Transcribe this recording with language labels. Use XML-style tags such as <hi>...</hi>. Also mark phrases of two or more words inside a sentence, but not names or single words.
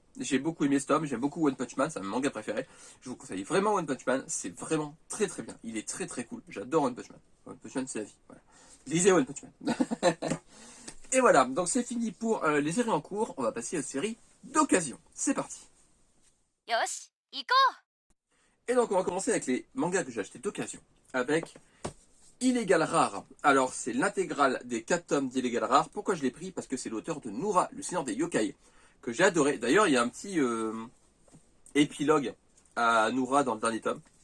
<fr>J'ai beaucoup aimé ce tome, j'aime beaucoup One Punch Man, c'est mon manga préféré. Je vous conseille vraiment One Punch Man, c'est vraiment très très bien. Il est très très cool, j'adore One Punch Man. One Punch Man, c'est la vie. Voilà. Lisez One Punch Man. Et voilà, donc c'est fini pour les séries en cours, on va passer aux séries d'occasion. C'est parti.</fr> <ja>よし行こ</ja> <fr>Et donc on va commencer avec les mangas que j'ai achetés d'occasion, avec Illégal Rare. Alors c'est l'intégrale des 4 tomes d'Illégal Rare. Pourquoi je l'ai pris? Parce que c'est l'auteur de Noura, le Seigneur des Yokai, que j'ai adoré. D'ailleurs il y a un petit épilogue à Noura dans le dernier tome.</fr>